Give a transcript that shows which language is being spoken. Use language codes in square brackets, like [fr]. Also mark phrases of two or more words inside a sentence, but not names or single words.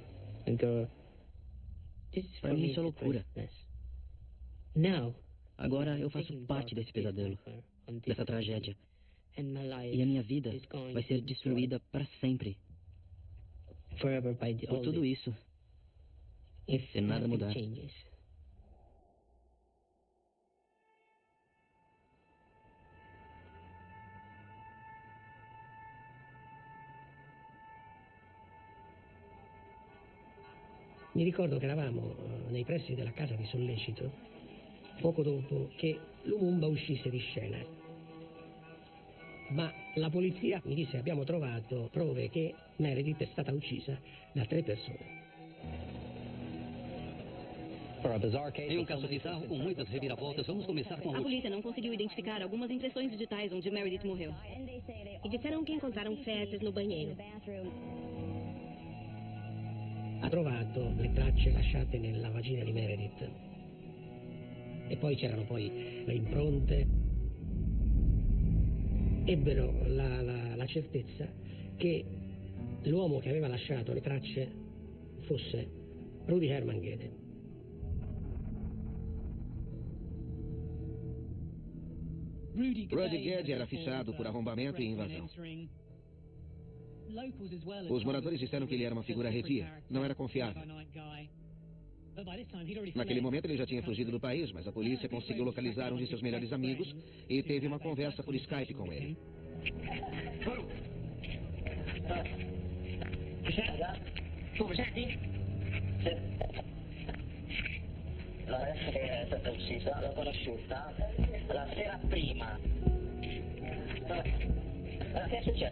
[pt] Para mim isso é loucura. Agora eu faço parte desse pesadelo, dessa tragédia. E a minha vida vai ser destruída para sempre. Por tudo isso, se nada mudar. [it] Mi ricordo che eravamo nei pressi della casa di Sollecito poco dopo che Lumumba uscisse di scena. Ma la polizia mi disse: abbiamo trovato prove che Meredith è stata uccisa da 3 persone. [pt] Em um caso bizarro com muitas reviravoltas, vamos começar com A polícia não conseguiu identificar algumas impressões digitais onde Meredith morreu. E disseram que encontraram fezes no banheiro. [it] Ha trovato le tracce lasciate nella vagina di Meredith e poi c'erano le impronte. Ebbero la certezza che l'uomo che aveva lasciato le tracce fosse Rudy Herman Gede. [pt] Rudy Gede era fichado por arrombamento e invasão. Os moradores disseram que ele era uma figura arredia, não era confiável. Naquele momento ele já tinha fugido do país, mas a polícia conseguiu localizar um de seus melhores amigos e teve uma conversa por Skype com ele. [it] Tu senti? La resta che è stata uccisa, l'ho conosciuta, la sera prima. Che è successo?